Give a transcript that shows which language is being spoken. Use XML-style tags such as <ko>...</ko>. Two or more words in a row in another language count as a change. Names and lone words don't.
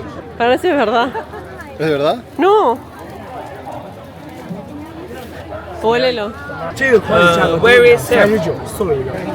<es>Parece verdad. ¿Es verdad? No. Huélelo.</es> <zh>这个可以价格 ，</zh> <en>very safe，</en> <zh>送一个。</zh>